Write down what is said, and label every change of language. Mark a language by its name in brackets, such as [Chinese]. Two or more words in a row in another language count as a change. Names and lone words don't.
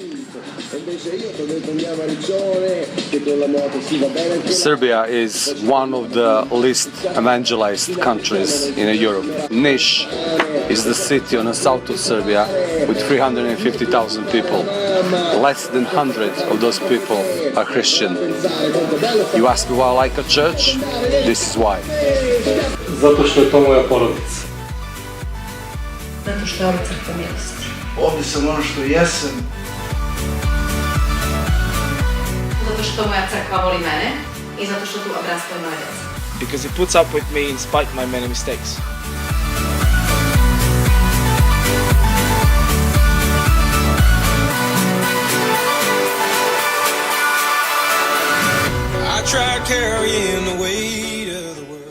[English] Serbia is one of the least evangelized countries in Europe. Niš is the city on the south of Serbia with 350,000 people. Less than 100 of those people are Christian. You ask me why I like a church? This is why. [Serbian] Zato što je to moja porodica. Zato što je ovo crkva milosti. Ovdje sam ono što jesam. Zato što moja crkva voli mene i zato što tu odrastaju moja djeca. [English] Because it puts up with me in spite of my many mistakes. I try carrying the weight of the world.